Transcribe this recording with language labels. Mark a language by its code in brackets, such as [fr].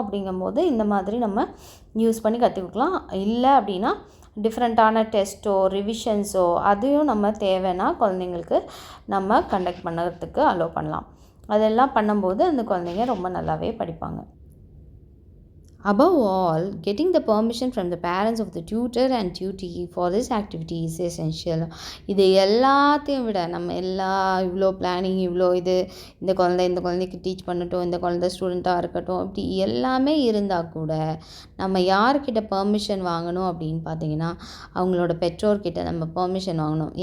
[ta] அப்படிங்கும்போது இந்த மாதிரி நம்ம யூஸ் பண்ணி கற்றுக்கலாம். இல்லை அப்படின்னா டிஃப்ரெண்ட்டான டெஸ்ட்டோ ரிவிஷன்ஸோ அதையும் நம்ம தேவைன்னா குழந்தைங்களுக்கு நம்ம கண்டக்ட் பண்ணுறதுக்கு அலோவ் பண்ணலாம். அதெல்லாம் பண்ணும்போது அந்த குழந்தைங்க ரொம்ப நல்லாவே படிப்பாங்க. [en] Above all, getting the permission from the parents of the tutor and tutee for this activity is essential. [ta] இது எல்லாத்தையும் விட நம்ம இவ்வளோ பிளானிங், இவ்வளோ இந்த குழந்தைக்கு டீச் பண்ணட்டும், இந்த குழந்தை ஸ்டூடெண்ட்டாக இருக்கட்டும், இப்படி எல்லாமே இருந்தால் கூட நம்ம யார்கிட்ட பெர்மிஷன் வாங்கணும் அப்படின்னு பார்த்தீங்கன்னா, அவங்களோட பெற்றோர்கிட்ட நம்ம பெர்மிஷன் வாங்கணும்.